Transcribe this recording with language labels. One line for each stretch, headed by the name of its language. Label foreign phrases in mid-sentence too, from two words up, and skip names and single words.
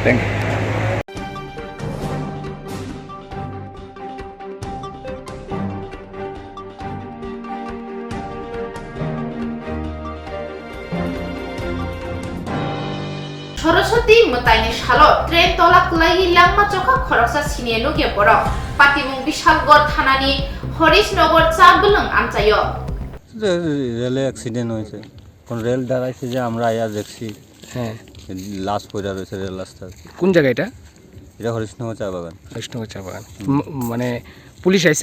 English: Thank you.
Kok Borok: সরস্বতী মতাইনি সালো ট্রেন তলাক লাগি লাংমা চকা খরকসা সিনে লগে বড় পাতিমুং বিশালগড় থানানি হরিশনগর চাবলং আমচায়
Bangla: রেলে অ্যাক্সিডেন্ট হয়েছে কোন রেল দাঁড়াইছে যে আমরা আয়া দেখছি হ্যাঁ, লাশ পড়া রয়েছে রেল রাস্তায়। কোন জায়গা এটা? এটা হরিশনগর চা বাগান। বৈষ্ণব চা বাগান। মানে পুলিশ আইছে?